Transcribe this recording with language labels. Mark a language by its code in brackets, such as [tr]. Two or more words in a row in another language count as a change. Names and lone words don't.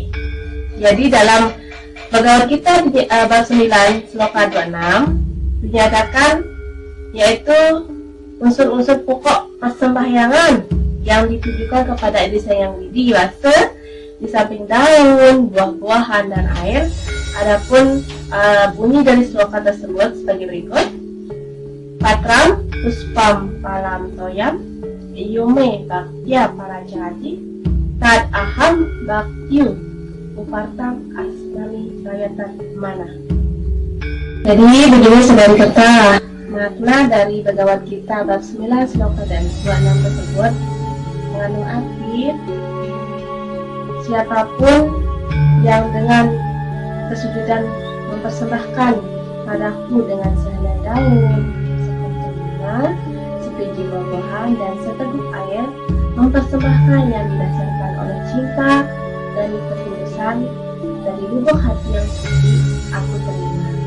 [id] Jadi dalam Bhagavad Gita bab 9 sloka 26 dinyatakan yaitu unsur-unsur pokok persembahyangan yang ditujukan kepada Adi Sang Widi Wasa di samping daun, buah-buahan dan air. Adapun bunyi dari sloka tersebut sebagai berikut: [sa] Patram puspam palam toyam yume bhaktya parajati tad aham bhaktyu upartam asnami rayatan mana. [id] Jadi begini saudara kata, makna dari Bhagavad Gita bab 9 sloka dan 26 tersebut mengandung arti siapapun yang dengan kesujudan mempersembahkan padaku dengan sehelai daun, sekuntum bunga, sebiji buah-buahan dan seteguk air, mempersembahkan yang didasarkan oleh cinta dan ketulusan dari lubuk hati yang suci, aku terima.